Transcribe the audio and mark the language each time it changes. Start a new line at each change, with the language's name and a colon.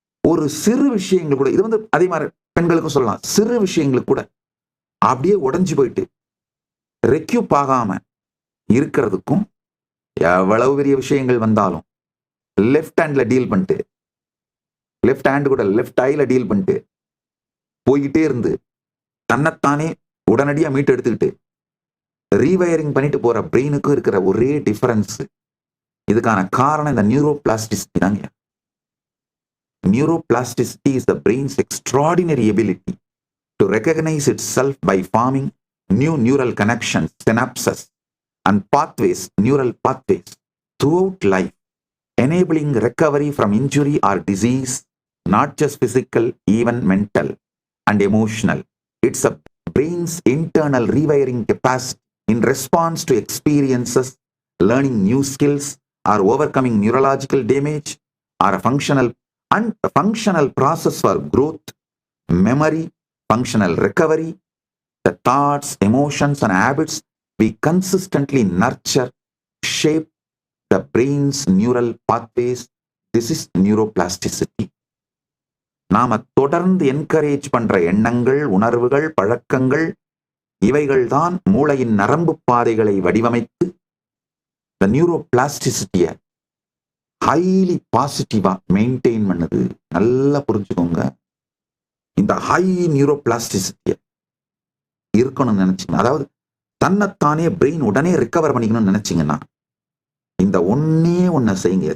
Tamil: ஒரு சிறு விஷயங்கள் கூட, இது வந்து அதே மாதிரி பெண்களுக்கும் சொல்லலாம், சிறு விஷயங்களுக்கு கூட அப்படியே உடைஞ்சு போயிட்டு ரெக்யூப் ஆகாம இருக்கிறதுக்கும், எவ்வளவு பெரிய விஷயங்கள் வந்தாலும் லெஃப்ட் ஹேண்ட்ல டீல் பண்ணிட்டு, லெஃப்ட் ஹேண்ட் கூட லெஃப்ட் ஐல டீல் பண்ணிட்டு போய்கிட்டே இருந்து தன்னைத்தானே உடனடியா மீட்டு எடுத்துக்கிட்டு ரீவயரிங் பண்ணிட்டு போற பிரெயினுக்கும் இருக்கிற ஒரே டிஃபரன்ஸ், இதுக்கான காரணம் இந்த நியூரோபிளாஸ்டிசிட்டி தாங்க.
English: Neuroplasticity is the brain's extraordinary ability to recognize itself by forming new neural connections, synapses, and pathways, neural pathways throughout life, enabling recovery from injury or disease, not just physical, even mental and emotional. It's a brain's internal rewiring capacity in response to experiences, learning new skills, or overcoming neurological damage, or a functional process for growth, memory, functional recovery. The thoughts, emotions, and habits we consistently nurture shape the brain's neural pathways. This is neuroplasticity.
Tamil: நாம தொடர்ந்து encourage பண்ற எண்ணங்கள், உணர்வுகள், பழக்கங்கள், இவைகள் தான் மூளையின் நரம்பு பாதைகளை வடிவமைத்து
English: the neuroplasticity
Tamil: ஹைலி பாசிட்டிவா மெயின்டைன் பண்ணுது. நல்லா புரிஞ்சுக்கோங்க. இந்த ஹை நியூரோபிளாஸ்டிசிட்டிய இருக்கணும்னு நினைச்சீங்க, அதாவது தன்னைத்தானே பிரெயின் உடனே ரிகவர் பண்ணிக்கணும்னு நினைச்சீங்கன்னா இந்த ஒன்ன செய்யுங்க.